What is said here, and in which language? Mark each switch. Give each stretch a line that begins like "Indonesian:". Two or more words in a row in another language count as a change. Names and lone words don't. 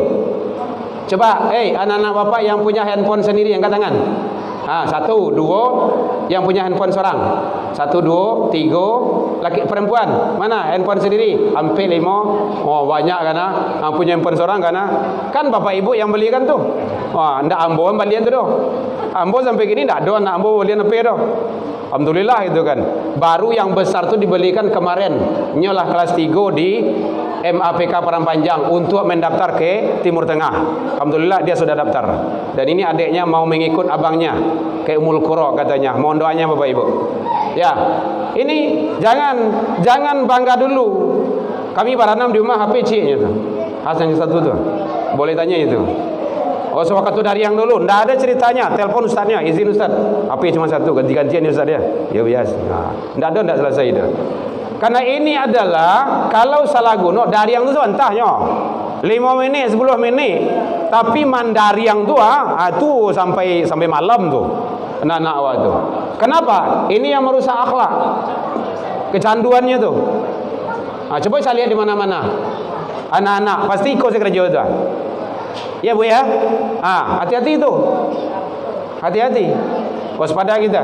Indonesian: Coba, anak-anak bapak yang punya handphone sendiri angkat tangan. 1, 2 yang punya handphone seorang. 1, 2, 3 laki perempuan. Mana handphone sendiri? Hampir 5. Oh, banyak kan punya handphone seorang kan. Kan bapak ibu yang belikan tu.
Minangkabau: Wah, ndak ambo balian tu doh. Ambo sampai gini ndak ada anak ambo balian apa doh.
Indonesian: Alhamdulillah itu kan. Baru yang besar tu dibelikan kemarin. Nyolah kelas 3 di MAPK Parangpanjang untuk mendaftar ke Timur Tengah. Alhamdulillah dia sudah daftar. Dan ini adiknya mau mengikut abangnya ke Umul Qura katanya. Mohon doanya Bapak Ibu. Ya. Ini jangan bangga dulu.
Minangkabau: Kami baranam di rumah HP C-nya tu.
Indonesian: Hasan yang satu tu. Boleh tanya itu. Oh, sewaktu dari yang dulu, ndak ada ceritanya. Telepon ustaznya, izin ustaz. HP cuma satu, ganti-gantian ni ustaz dia. Ya biasa. Ndak ada, ndak selesai itu. Karena ini adalah kalau salah guna dari yang tu entahnya 5 minit, 10 menit.
Minangkabau: Tapi mandari yang tu tu sampai malam tu. Anak-anak awak tu.
Indonesian: Kenapa? Ini yang merusak akhlak. Kecanduannya tu. Coba saya lihat di mana-mana. Anak-anak pasti ikut kerja tu. Ya Bu ya. Hati-hati itu. Hati-hati. Waspada kita.